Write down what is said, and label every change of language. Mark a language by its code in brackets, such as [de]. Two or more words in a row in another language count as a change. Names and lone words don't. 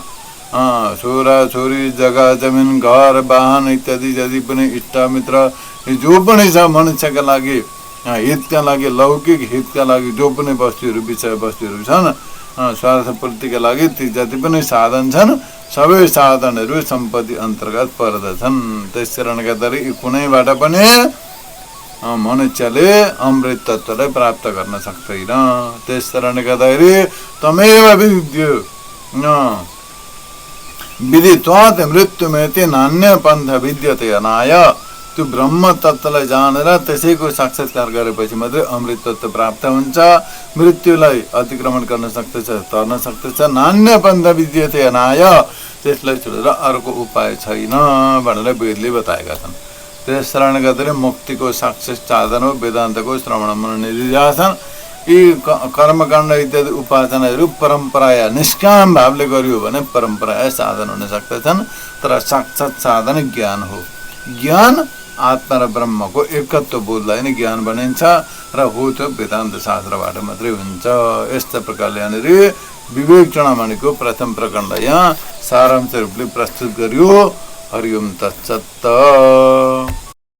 [ne] छोरा छोरी जग्गा जमिन घर वाहन इत्यादि जति पनि इष्टमित्र जो पनि छ मनुष्यका लागि हितका लागि, लौकिक हितका लागि जो पनि वस्तुहरू विषय वस्तुहरू छन् स्वार्थपूर्तिका लागि ती जति पनि साधन छन् सबै साधनहरू सम्पत्ति अन्तर्गत पर्दछन्। त्यस कारणले गर्दाखेरि कुनैबाट पनि मनुष्यले अमृत तत्त्वलाई प्राप्त गर्न सक्दैन। त्यस कारणले गर्दाखेरि [sa] तमेव विदित्वात् मृत्युमेति नान्य पन्थ विद्यते अनाय। [ne] त्यो ब्रह्म तत्त्वलाई जानेर त्यसैको साक्षात्कार गरेपछि मात्रै अमृत तत्त्व प्राप्त हुन्छ, मृत्युलाई अतिक्रमण गर्न सक्दछ, तर्न सक्दछ। [sa] नान्य पन्थ विद्यते अनाय, [ne] त्यसलाई छोडेर अर्को उपाय छैन भनेर वेदले बताएका छन्। त्यस कारणले गर्दाखेरि मुक्तिको साक्षात साधन हो वेदान्तको श्रवण मनन निधिध्यासन। यी कर्मकाण्ड इत्यादि उपासनाहरू परम्पराया निष्काम भावले गरियो भने परम्पराया साधन हुन सक्दछन्, तर साक्षात साधन ज्ञान हो। ज्ञान आत्मा र ब्रह्मको एकत्व बोधलाई नै ज्ञान भनिन्छ र हो त्यो वेदान्त शास्त्रबाट मात्रै हुन्छ। यस्ता प्रकारले यहाँनिर विवेक चूडामणिको प्रथम प्रकरणलाई यहाँ सारांश रूपले प्रस्तुत गरियो। [sa] हरि ओम तत्सत्।